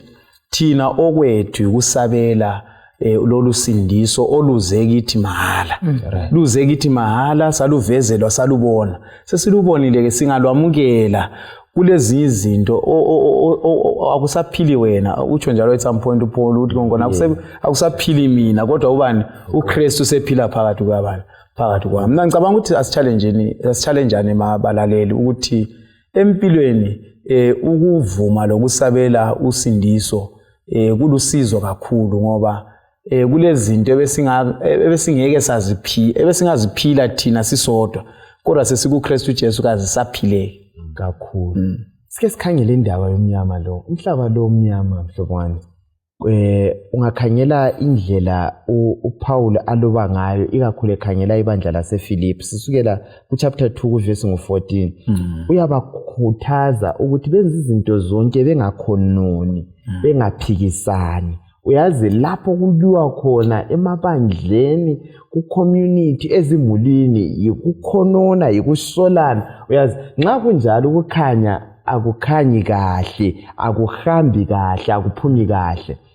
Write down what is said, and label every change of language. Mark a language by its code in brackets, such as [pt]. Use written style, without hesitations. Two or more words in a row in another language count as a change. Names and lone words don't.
[nd] thina okwethu kusabela lolu sindiso oluze kithi mahala luze kithi mahala saluvezelwa salubona sesilubonile ke singalwamukela kulezi izinto akusaphili wena utsho njalo [en] at some point [nd] uPaul uthi ngona akusaphili mina kodwa ubani uKristu sephila phakathi kwabani phakathi kwami mina ngicabanga ukuthi asichallengeane mabalaleli ukuthi empilweni ukuvuma lokusabela usindiso kulusizo kakhulu ngoba kulezi zinto ebesingeke ebesingaziphila thina sisodwa kodwa sesikuKristu Jesu kazi saphileke kakhulu sike sikhangele indaba yomnyama lo umhlaba lo omnyama mhlobo wami ungakhangela indlela uPaul aloba ngayo ikakhulu ekhangela ibandla laseFilipi sisukela [en] kuchapter 2 verse [nd] ngo14 uyabakhuthaza ukuthi benze izinto zonke bengakhononi bengaphikisani uyazi lapho kuliwa khona emabandleni ku-community ezimulini yikukhonona yikusolana uyazi nxa kunjalo ukukhanya akukhanyi kahle akuhambi kahle akuphumi kahle